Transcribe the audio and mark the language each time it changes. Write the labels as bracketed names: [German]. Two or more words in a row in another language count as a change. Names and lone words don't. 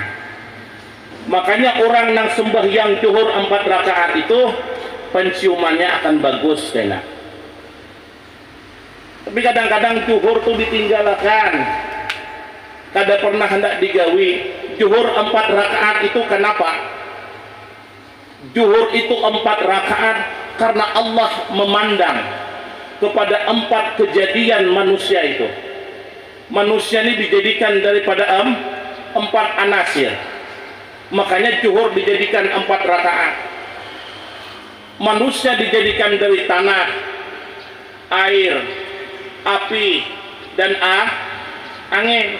[Banjar] Makanya orang nang sembahyang zuhur 4 rakaat itu penciumannya akan bagus kena. Tapi kadang-kadang zuhur tuh ditinggalkan, kada pernah hendak digawi. [Indonesian] Zuhur 4 rakaat itu kenapa? Zuhur itu 4 rakaat karena Allah memandang kepada 4 kejadian manusia itu. Manusia ini dijadikan daripada 4 anasir. Makanya zuhur dijadikan 4 rakaat. Manusia dijadikan dari tanah, air, api, dan angin.